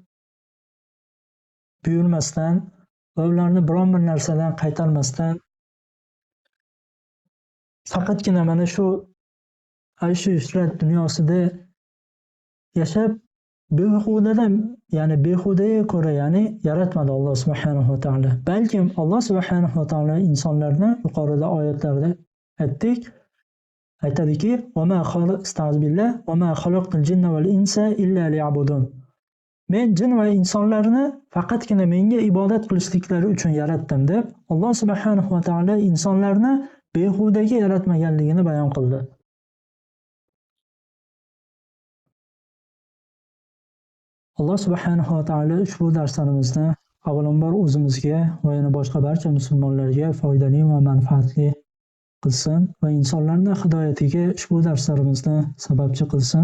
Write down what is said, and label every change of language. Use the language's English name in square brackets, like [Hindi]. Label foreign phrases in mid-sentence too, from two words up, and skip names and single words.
[Uzbek] buyurmasdan va ularni biron bir narsadan qaytarmasdan faqatgina mana shu aysh-ishrat dunyosida yashab behudadan, ya'ni behudaga ko'ra, ya'ni yaratmadi Alloh [Arabic] سبحانه وتعالى. [Uzbek] Balkim Alloh [Arabic] سبحانه وتعالى [Uzbek] insonlarni yuqorida oyatlarda aytadiki: [Arabic] "وما خلقت الجن والإنس إلا ليعبدون." [Uzbek] Men jin va insonlarni faqatgina menga ibodat qilishliklari uchun yaratdim deb Alloh [Arabic] سبحانه وتعالى [Uzbek] insonlarni behudaga yaratmaganligini bayon qildi. Alloh [Arabic] سبحانه وتعالى [Uzbek] ushbu darslarimizni avvalambor o'zimizga va yana boshqa barcha musulmonlarga foydali va manfaatli qilsin va insonlarning hidoyatiga ushbu darslarimizni sababchi qilsin.